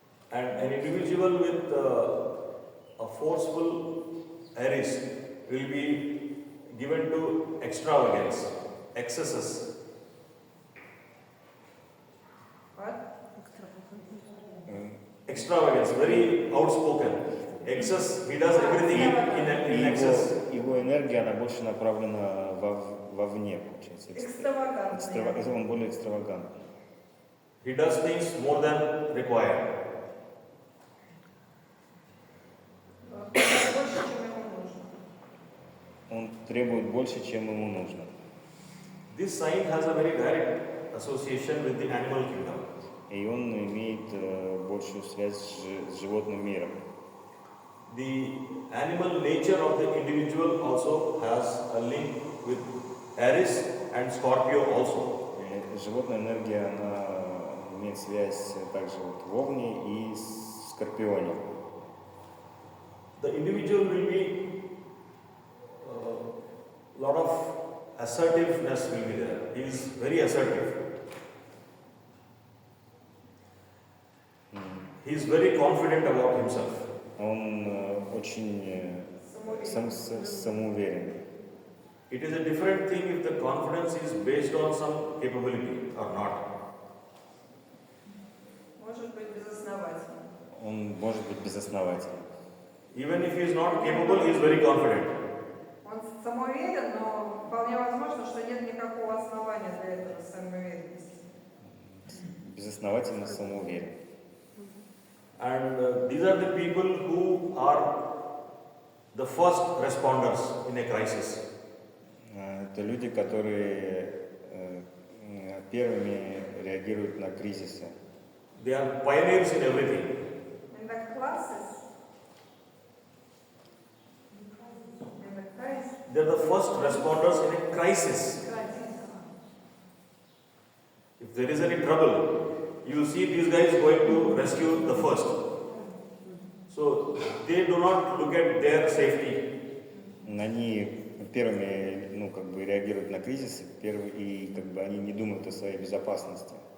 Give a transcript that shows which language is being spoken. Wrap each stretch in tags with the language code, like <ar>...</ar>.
<en>And an individual with a forceful Aries will be given to extravagance, excesses. Extravagance, very outspoken. Excess, he does everything in excess.</en> <ru>Его энергия, она больше направлена вовне, получается. Экстравагантный. Он более экстравагантный.</ru> <en>He does things more than required.</en> <ru>Больше, чем ему нужно. Он требует больше, чем ему нужно.</ru> <en>This sign has a very direct association with the animal kingdom.</en> <ru>И он имеет большую связь с животным миром.</ru> <en>The animal nature of the individual also has a link with Aries and Scorpio also.</en> <ru>Животная энергия, она имеет связь также вот в Овне и Скорпионе.</ru> <en>The individual will be lot of assertiveness will be there. He is very assertive. He is very confident about himself.</en> <ru>Он очень самоуверенный.</ru> <en>It is a different thing if the confidence is based on some capability or not.</en> <ru>Может быть, безосновательно. Он может быть безосновательным.</ru> <en>Even if he is not capable, he is very confident.</en> <ru>Он самоуверен, но вполне возможно, что нет никакого основания для этого самоуверенности. Безосновательно самоуверен.</ru> <en>And these are the people who are the first responders in a crisis.</en> <ru>Это люди, которые первыми реагируют на кризисы.</ru> <en>They are pioneers in everything. In the classes, They are the first responders in a crisis. If there is any trouble, you will see these guys going to rescue the first. So they do not look at their safety.</en> <ru>Они первыми, реагируют на кризисы, и они не думают о своей безопасности.</ru>